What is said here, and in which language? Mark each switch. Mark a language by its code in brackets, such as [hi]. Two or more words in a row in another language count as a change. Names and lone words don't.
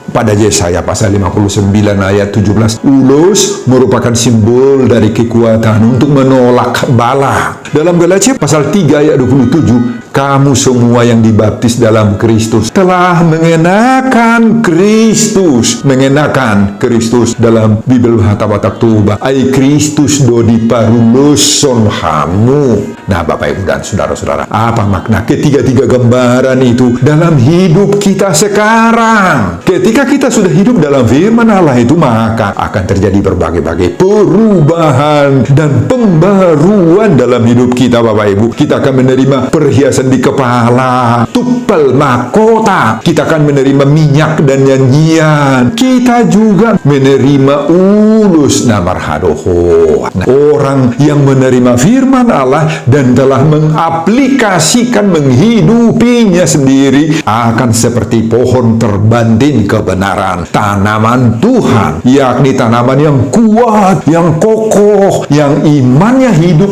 [id] Pada Yesaya pasal 59 ayat 17, ulus merupakan simbol dari kekuatan untuk menolak bala. Dalam Galatia pasal 3 ayat 27, "Kamu semua yang dibaptis dalam Kristus telah mengenakan Kristus." Mengenakan Kristus dalam Bibel Hatta Batak Toba, [bbc] "Ai Kristus do diparuloson hamu." [id] Nah, Bapak Ibu dan saudara-saudara, apa makna ketiga-tiga gambaran itu dalam hidup kita sekarang? Ketika kita sudah hidup dalam firman Allah itu, maka akan terjadi berbagai-bagai perubahan dan pembaruan dalam hidup kita, Bapak Ibu. Kita akan menerima perhiasan di kepala, tupel mahkota. Kita akan menerima minyak dan nyanyian. Kita juga menerima [bbc] ulus namar hadoho. [id] Nah, orang yang menerima firman Allah dan telah mengaplikasikan, menghidupinya sendiri akan seperti pohon terbantin kebenaran. kebenaran. Tanaman Tuhan, yakni tanaman yang kuat, yang kokoh, yang imannya hidup.